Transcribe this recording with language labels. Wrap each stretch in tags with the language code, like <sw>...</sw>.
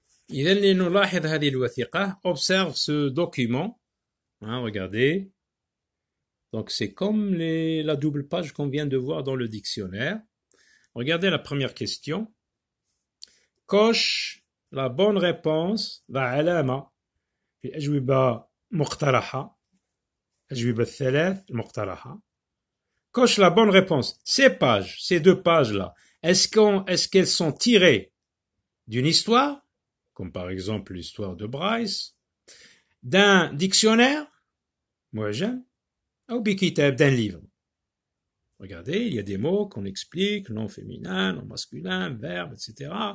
<ar>إذا لنلاحظ هذه الوثيقة.</ar> <fr>Observe ce document. Hein, regardez. Donc c'est comme la double page qu'on vient de voir dans le dictionnaire. Regardez la première question. Coche la bonne réponse.</fr> <ar>علامة في الأجوبة مقترحة. الأجوبة الثلاث المقترحة.</ar> <fr>Coche la bonne réponse. Ces pages, ces deux pages-là, est-ce qu'elles sont tirées d'une histoire, comme par exemple l'histoire de Bryce, d'un dictionnaire, معجم, ou بكتاب, d'un livre. Regardez, il y a des mots qu'on explique, nom féminin, nom masculin, verbe, etc.</fr>